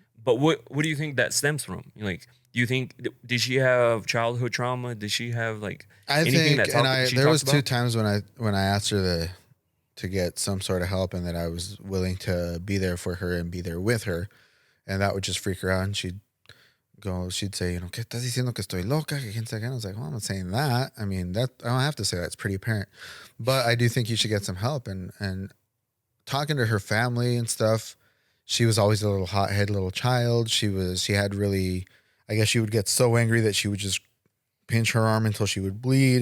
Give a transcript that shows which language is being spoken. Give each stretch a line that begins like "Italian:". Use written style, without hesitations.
English: But what do you think that stems from? Like, do you think, did she have childhood trauma? Did she have like anything that there was 2 times when I asked her to get some sort of help and that I was willing to be there for her and be there with her, and that would just freak her out. And she'd say, you know,
Spanish: ¿qué estás diciendo que estoy loca? Que quién sabe qué?
English: I was like, well, I'm not saying that. I mean, that I don't have to say that. It's pretty apparent. But I do think you should get some help. And talking to her family and stuff, she was always a little hothead little child. She had really, I guess she would get so angry that she would just pinch her arm until she would bleed.